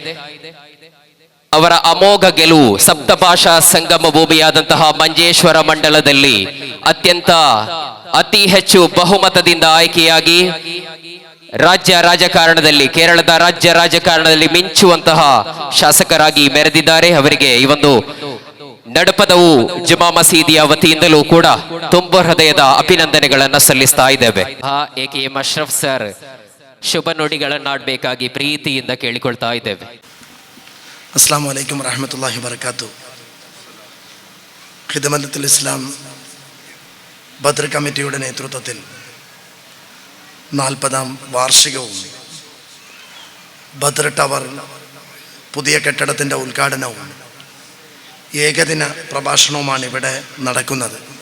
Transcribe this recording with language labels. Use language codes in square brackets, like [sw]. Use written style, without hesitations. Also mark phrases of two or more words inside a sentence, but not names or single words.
[kn] ಅವರ ಅಮೋಘ ಗೆಲುವು ಸಪ್ತಭಾಷಾ ಸಂಗಮ ಭೂಮಿಯಾದಂತಹ ಮಂಜೇಶ್ವರ ಮಂಡಲದಲ್ಲಿ ಅತಿ ಹೆಚ್ಚು ಬಹುಮತದಿಂದ ಆಯ್ಕೆಯಾಗಿ ಕೇರಳದ ರಾಜ್ಯ ರಾಜಕಾರಣದಲ್ಲಿ ಮಿಂಚುವಂತಹ ಶಾಸಕರಾಗಿ ಮೆರೆದಿದ್ದಾರೆ. ಅವರಿಗೆ ಈ ಒಂದು ನಡುಪದವು ಜುಮಾ ಮಸೀದಿಯ ವತಿಯಿಂದಲೂ ಕೂಡ ತುಂಬ ಹೃದಯದ ಅಭಿನಂದನೆಗಳನ್ನ ಸಲ್ಲಿಸ್ತಾ ಇದ್ದೇವೆ. AKM ಅಶ್ರಫ್ ಸರ್ ಶುಭ ನುಡಿಗಳನ್ನಾಡಬೇಕಾಗಿ ಪ್ರೀತಿಯಿಂದ ಕೇಳಿಕೊಳ್ತಾ ಇದ್ದೇವೆ. [ar] السلام عليكم ورحمة الله وبركاته. [ml] ഖിദ്മത്തുൽ ഇസ്ലാം ബദർ കമ്മിറ്റിയുടെ നേതൃത്വത്തിൽ 40ാം വാർഷികവും ബദർ ടവർ പുതിയ കെട്ടിടത്തിൻ്റെ ഉദ്ഘാടനവും ഏകദിന പ്രഭാഷണവുമാണ് ഇവിടെ നടക്കുന്നത്.